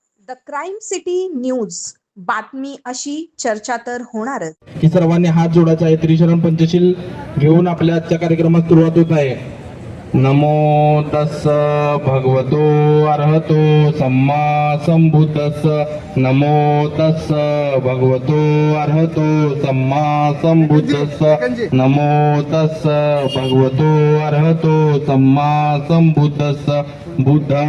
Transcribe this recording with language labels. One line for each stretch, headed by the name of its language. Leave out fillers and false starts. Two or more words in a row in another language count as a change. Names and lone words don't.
Marathi: द क्राईम सिटी न्यूज बातमी अशी चर्चा तर होणारच की सर्वांनी हात जोडायचा आहे। त्रिशरण पंचशील घेऊन आपल्या आजच्या कार्यक्रमात सुरुवात होत आहे।
Pali: नमो तस्स भगवतो अरहतो सम्मा संबुद्धस्स नमो तस्स भगवतो अरहतो सम्मा संबुद्धस्स नमो तस्स भगवतो अरहतो सम्मा संबुद्धस्स बुद्धं